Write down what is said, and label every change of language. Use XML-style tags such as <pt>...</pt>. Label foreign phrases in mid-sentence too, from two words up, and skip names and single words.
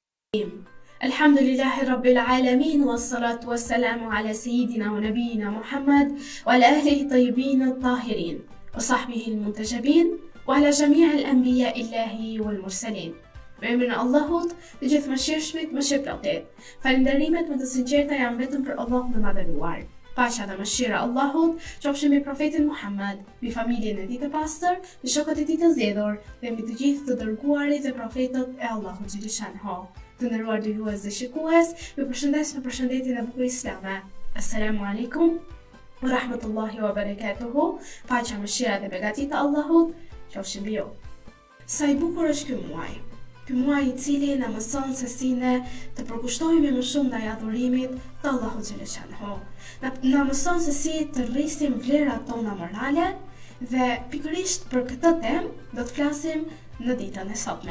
<ar>الحمد لله رب العالمين والصلاة والسلام على سيدنا ونبينا محمد وعلى أهله الطيبين الطاهرين وصحبه المنتجبين وعلى جميع الأنبياء الله والمرسلين.</ar> <sq>Emrin e Allahut, të gjithë mëshirshmit, mëshirëplotët. Falënderimet më të sinqerta janë vetëm për Allahun e madhëruar. Paqja dhe mëshira e Allahut qofshin mbi profetin Muhammed, mbi familjen e tij të pastër, mbi shokët e tij të zgjedhur dhe mbi të gjithë të dërguarit dhe profetët e Allahut xhaleshanhu. Të nderuar dëgjues dhe shikues, ju përshëndes me përshëndetjen e bukur islame.</sq> <ar>السلام عليكم ورحمة الله وبركاته.</ar> <sq>Paqja, mëshira dhe begatit e Allahut qofshin mbi ju. Sa i bukur është ky muaj. Ky muaj i cili na mëson se si ne të përkushtohemi më shumë ndaj adhurimit të Allahut xhaleshanhu. Na mëson se si të rrisim vlerat tona morale dhe pikërisht për këtë temë do të flasim në ditën e sotme.</sq>